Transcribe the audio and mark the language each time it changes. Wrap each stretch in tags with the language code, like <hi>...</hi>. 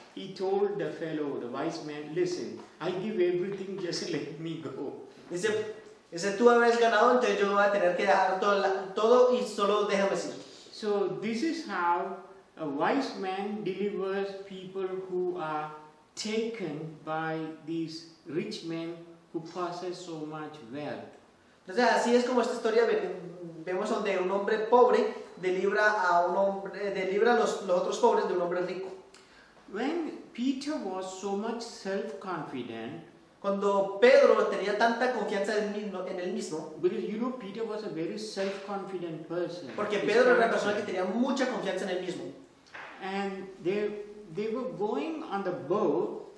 <en>He told the fellow, the wise man, "Listen, I give everything, just let me go."</en> <es>Dice, tú habías ganado, entonces yo voy a tener que dejar todo y solo déjame ir.</es> <en>So this is how a wise man delivers people who are taken by these rich men who possess so much wealth.</en> <es>Entonces así es como esta historia vemos donde un hombre pobre delibra a los otros pobres de un hombre rico.</es> <en>When Peter was so much self-confident,</en> <es>Cuando Pedro tenía tanta confianza en él mismo,</es> <en>because Peter was a very self-confident person.</en> <es>porque</es> <en>His</en> <es>Pedro era una</es> <en>character.</en> <es>persona que tenía mucha confianza en él mismo.</es> <en>And they were going on the boat,</en>